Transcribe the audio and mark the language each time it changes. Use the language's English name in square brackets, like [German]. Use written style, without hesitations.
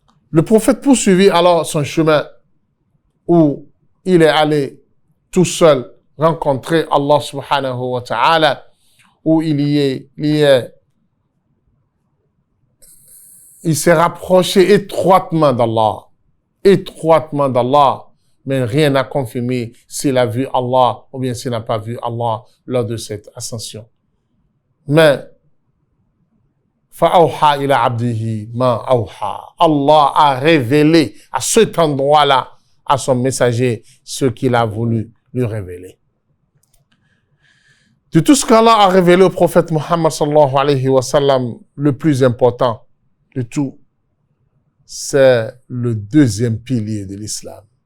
[French] Le prophète poursuivit alors son chemin où il est allé tout seul rencontrer Allah subhanahu wa ta'ala, où il s'est rapproché étroitement d'Allah, mais rien n'a confirmé s'il a vu Allah ou bien s'il n'a pas vu Allah lors de cette ascension. [Arabic] Mais فَأَوْحَى إِلَى عَبْدِهِ مَا أَوْحَى. [French] Allah a révélé à cet endroit-là à son messager ce qu'il a voulu lui révéler. De tout ce qu'Allah a révélé au prophète Muhammad sallallahu alayhi wa sallam, le plus important de tout, c'est le deuxième pilier de l'islam.